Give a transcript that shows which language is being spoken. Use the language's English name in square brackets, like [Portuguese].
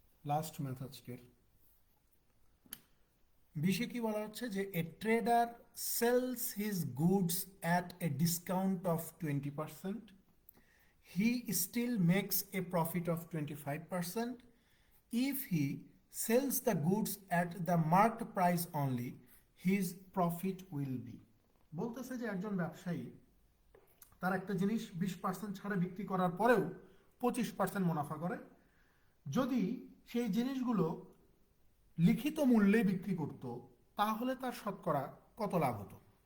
[Bangla] Last math আজকের। 20-এ কি বলা হচ্ছে যে [English] A trader sells his goods at a discount of 20%, he still makes a profit of 25%. If he sells the goods at the marked price only, his profit will be. [Bangla] বলতেছে যে একজন ব্যবসায়ী তার একটা জিনিস 20% ছাড়ে বিক্রি করার পরেও 25% মুনাফা করে যদি সেই জিনিসগুলো লিখিত মূল্যে বিক্রি করত, তাহলে তার শতকরা কত লাভ হতো।